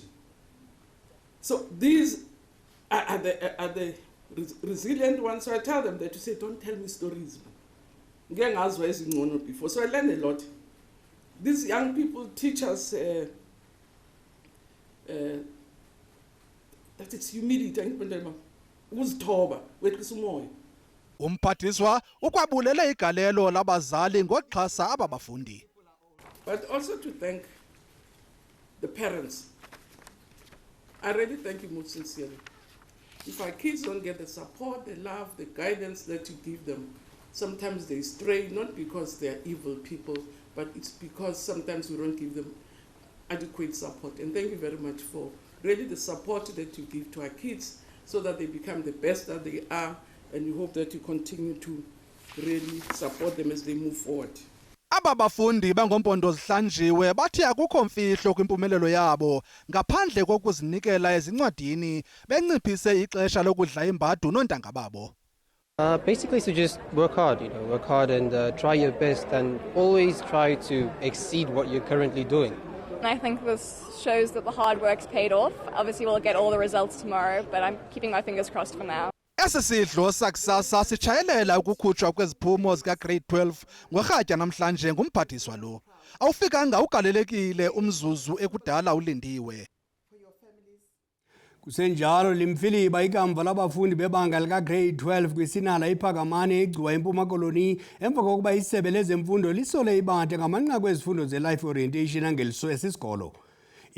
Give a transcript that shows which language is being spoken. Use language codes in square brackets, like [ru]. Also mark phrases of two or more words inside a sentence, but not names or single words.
[en] So these are the resilient ones. So I tell them that to say, don't tell me stories. Before. So I learned a lot. These young people teach us that it's humility. [xh] Umphathiswa ukwabulele igalelo labazali ngoxhasa aba bafundi. [en] But also to thank the parents. I really thank you most sincerely. If our kids don't get the support, the love, the guidance that you give them, sometimes they stray, not because they're evil people, but it's because sometimes we don't give them adequate support. And thank you very much for really the support that you give to our kids so that they become the best that they are, and we hope that you continue to really support them as they move forward. [xh] Aba bafundi bangompondo zihlanjiwe bathi akukho mfihlo kwimpumelelo yabo ngaphandle kokuzinikela ezincwadini benciphise ixesha lokudla imbadu noontanga babo. [en] Basically, so just work hard, work hard and try your best and always try to exceed what you're currently doing. I think this shows that the hard work's paid off. Obviously, we'll get all the results tomorrow, but I'm keeping my fingers crossed for now. [xh] Esi sidlo sakusasa sitshayelela ukukhutshwa kweziphumo zika-grade 12 ngorhatya namhlanje ngumphathiswa lo. Awufikanga ugalelekile umzuzu ekudala ulindiwe. Kusenjalo limfiliba ikamva labafundi bebanga lika-grade 12 kwisinala i-Phakamani eGcuwa eMpuma koloni emva kokuba isebe lezemfundo lisole ibante ngamanqaku ezifundo ze- [en] life orientation [xh] angeliso esisikolo.